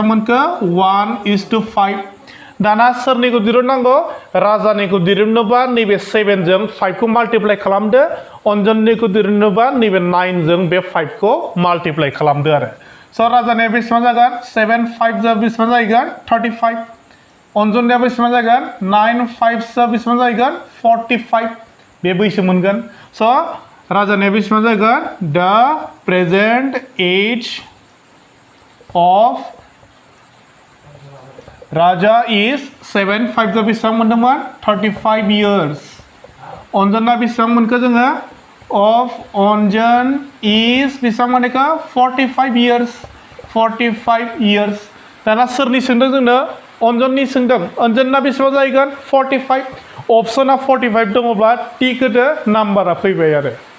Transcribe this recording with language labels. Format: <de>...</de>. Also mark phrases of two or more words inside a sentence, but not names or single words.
<brx>मोनखो 1:5 दाना सोरनिखौ दिरुननांगौ राजानिखौ दिरुननोबा नैबे 7 जों 5 खौ माल्टिप्लाइ खालामदो अन्जननिखौ दिरुननोबा नैबे 9 जों बे 5 खौ माल्टिप्लाइ खालामदो आरो स' राजानिया बेसेबां जागोन 7 5 जों बेसेबां जागोन 35 अन्जननिया बेसेबां जागोन 9 5 जों बेसेबां जागोन 45 बे बैसो मोनगोन स' राजानिया बेसेबां जागोन</brx> <en>the present age</en> <brx>of</brx> <en>Raja is 7</en> <brx>5 जों बेसेबां मोनदोंमोन 35 years अन्जना बेसेबां मोनखो जोङो of अन्जन is बेसेबां मोनखो 45 years दाना सोरनि सोंदों जोंनो अन्जननि सोंदों अन्जना बेसेबां जाहैगोन 45 अपसना 45 दङब्ला टिक होदो नाम्बारा फैबाय आरो</brx>